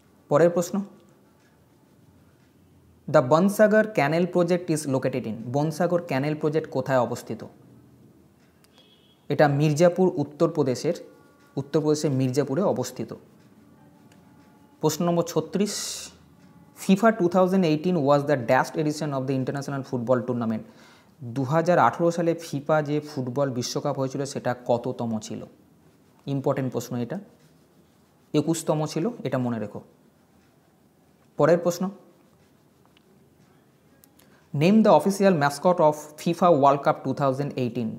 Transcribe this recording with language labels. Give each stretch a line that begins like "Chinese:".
Bangla: পরের প্রশ্ন,
English: The Bansagar canal project is located in?
Bangla: বনসাগর cancel project কোথায় অবস্থিত? এটা মির্জাপুর, উত্তরপ্রদেশের মির্জাপুরে অবস্থিত। প্রশ্ন নম্বর 36,
English: FIFA 2018 was the dashed edition of the international football tournament.
Bangla: 2018 সালে ফিফা যে ফুটবল বিশ্বকাপ হয়েছিল সেটা কততম ছিল? ইম্পর্টেন্ট প্রশ্ন এটা। 21তম ছিল, এটা মনে রেখো। পরের প্রশ্ন,
English: Name the official mascot of FIFA world cup 2018।